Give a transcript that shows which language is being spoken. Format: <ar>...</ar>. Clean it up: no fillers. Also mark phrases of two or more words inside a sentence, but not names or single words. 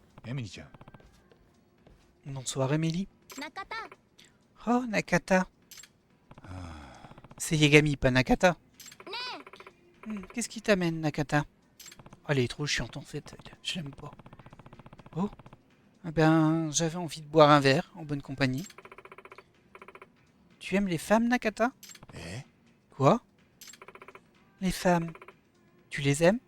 <ja>エミリちゃん。</ja> <fr>Bonsoir Emily.</fr> <ja>中田</ja> <fr>Oh Nakata. はあ C'est Yagami, pas Nakata. ね Qu'est-ce qui t'amène Nakata? Oh, elle est trop chiante en fait, elle. Je l'aime pas. Oh. Eh ben, j'avais envie de boire un verre en bonne compagnie. Tu aimes les femmes Nakata? え Quoi? Les femmes. Tu les aimes?</fr>